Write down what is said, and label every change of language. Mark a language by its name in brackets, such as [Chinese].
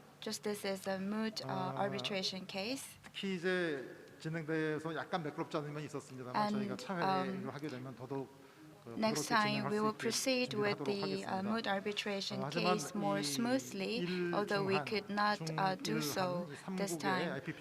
[English] just this is a moot arbitration case. [Korean] 특히 이제 진행돼서 약간 매끄럽지 않은 면이 있었습니다만 [English] And, [Korean] 저희가 차회를 하게 되면 더더욱 [English] Next time, we will proceed with the moot arbitration case more smoothly, although we could not do so this time.